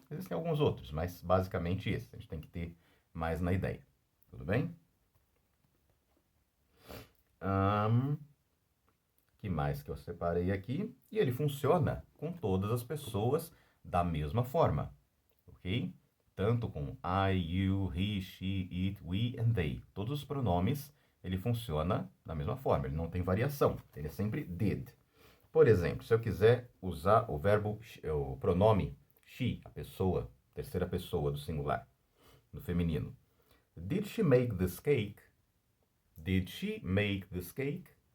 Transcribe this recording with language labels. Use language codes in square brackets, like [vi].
[pt] Existem alguns outros, mas basicamente esse. A gente tem que ter mais na ideia. Tudo bem? Que mais que eu separei aqui? E ele funciona com todas as pessoas da mesma forma, ok? Tanto com [en] I, you, he, she, it, we and they. [pt] Todos os pronomes, ele funciona da mesma forma, ele não tem variação, ele é sempre did. Por exemplo, se eu quiser usar o verbo, o pronome she, a pessoa, terceira pessoa do singular, no feminino. [en] Did she make this cake? Did she make this cake?